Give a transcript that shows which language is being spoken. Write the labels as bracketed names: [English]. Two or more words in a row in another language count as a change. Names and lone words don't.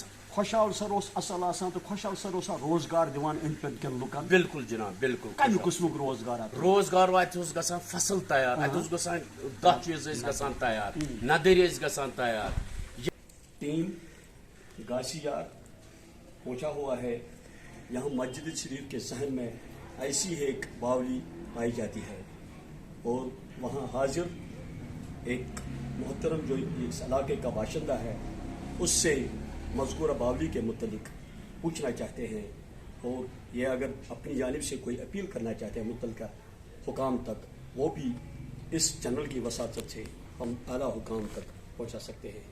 [Kashmiri] خۄشحال سر اوس اصل آسان تہٕ خۄشحال سر اوسا روزگار دِوان أنٛدۍ پٔکۍ کٮ۪ن لُکن. بالکل جناب بالکل. کمہِ قٕسمُک روزگار واتہِ اوس گژھان فصل تیار اتہِ اوس گژھان دَہ چیٖز ٲسۍ گژھان تیار ندٕرۍ ٲسۍ گژھان تیار. [Urdu] ٹیم گاسی یار پہنچا ہوا ہے. یہاں مسجد شریف کے صحن میں ایسی ایک باولی پائی جاتی ہے اور وہاں حاضر ایک محترم جو اس علاقے کا باشندہ ہے اس سے مذکورہ باولی کے متعلق پوچھنا چاہتے ہیں اور یہ اگر اپنی جانب سے کوئی اپیل کرنا چاہتے ہیں متعلقہ حکام تک وہ بھی اس چینل کی وساطت سے ہم اعلیٰ حکام تک پہنچا سکتے ہیں.